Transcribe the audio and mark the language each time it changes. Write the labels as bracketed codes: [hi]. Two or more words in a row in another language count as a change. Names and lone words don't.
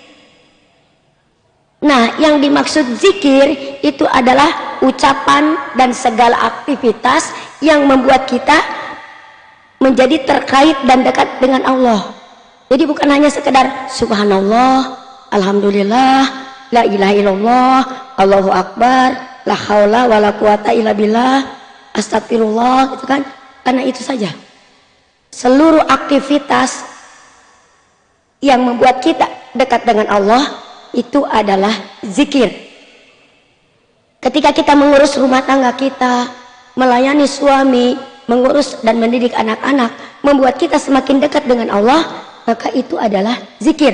[id] Nah, yang dimaksud zikir itu adalah ucapan dan segala aktivitas yang membuat kita menjadi terkait dan dekat dengan Allah. Jadi bukan hanya sekedar [ar] سبحان الله، الحمد لله, لا إله إلا الله، الله أكبر، لا حول ولا قوة إلا بالله, [id] astagfirullah, gitu kan. Karena itu saja. Seluruh aktivitas yang membuat kita dekat dengan Allah itu adalah zikir. Ketika kita mengurus rumah tangga kita, melayani suami, mengurus dan mendidik anak-anak, membuat kita semakin dekat dengan Allah, maka itu adalah zikir.